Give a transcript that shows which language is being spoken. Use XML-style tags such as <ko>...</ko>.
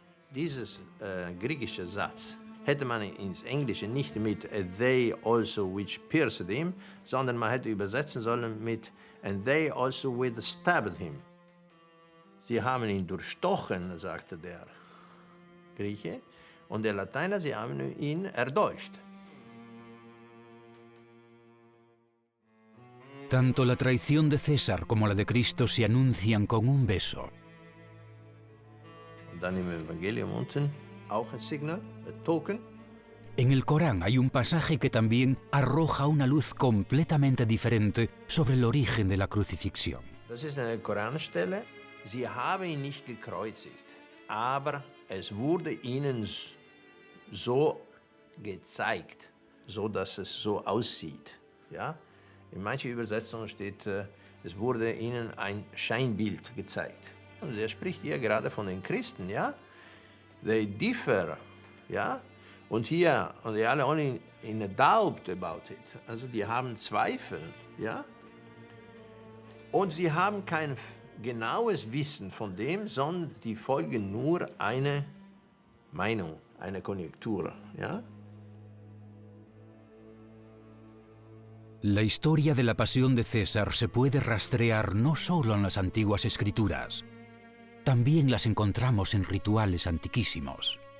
<de>Dieses griechische Satz hätte man ins Englische nicht mit</de> <en>they also which pierced him,</en> <de>sondern man hätte übersetzen sollen mit</de> <en>and they also which stabbed him.</en> <de>Sie haben ihn durchstochen, sagte der Grieche, und der Lateiner, sie haben ihn erdolcht.</de> <es>Tanto la traición de César como la de Cristo se anuncian con un beso.</es> <de>Und dann im Evangelium unten auch ein Signal, ein Token.</de> <es>En el Corán hay un pasaje que también arroja una luz completamente diferente sobre el origen de la crucifixión.</es> <de>Das ist eine Koranstelle. Sie haben ihn nicht gekreuzigt, aber es wurde ihnen so gezeigt, so dass es so aussieht. Ja? In manchen Übersetzungen steht, es wurde ihnen ein Scheinbild gezeigt. Und er spricht hier gerade von den Christen, ja?</de> <en>They differ, ja?</en> <de>Und hier,</de> <en>and they are only in a doubt about it.</en> <de>Also die haben Zweifel, ja? Und sie haben kein genaues Wissen von dem, sondern die folgen nur eine Meinung, eine Konjunktur, ja?</de> <es>La historia de la pasión de César se puede rastrear no solo en las antiguas escrituras, también las encontramos en rituales antiquísimos.</es>